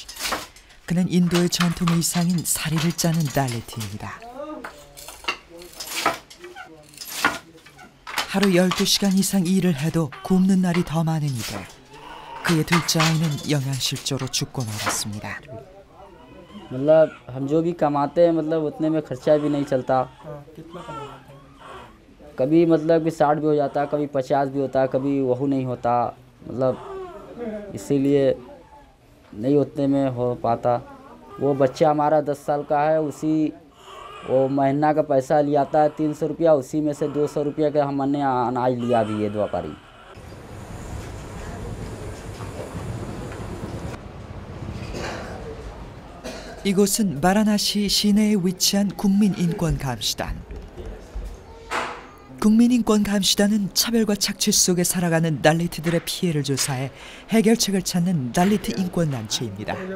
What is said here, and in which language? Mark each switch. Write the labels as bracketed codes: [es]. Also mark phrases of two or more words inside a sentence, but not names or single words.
[ko] 그는 인도의 전통 의상인 사리를 짜는 달리트입니다. 하루 12시간 이상 일을 해도 굶는 날이 더 많은 이들. 그의 둘째 아이는 영양실조로 죽고 말았습니다. [hi] मतलब हम जो भी कमाते हैं मतलब उतने में खर्चा भी नहीं चलता। कभी मतलब कि 60 भी हो जाता, कभी 50 भी होता, कभी वह नहीं होता, मतलब इसीलिए नहीं उतने में हो पाता। वो बच्चा हमारा 10 साल का है, उसी वो महीना का पैसा लिया आता है 300 रुपया, उसी में से 200 रुपया का हमने अनाज लिया भी है व्यापारी। [ko] 이곳은 바라나시 시내에 위치한 국민인권감시단. 국민인권감시단은 차별과 착취 속에 살아가는 달리트들의 피해를 조사해 해결책을 찾는 달리트 인권단체입니다.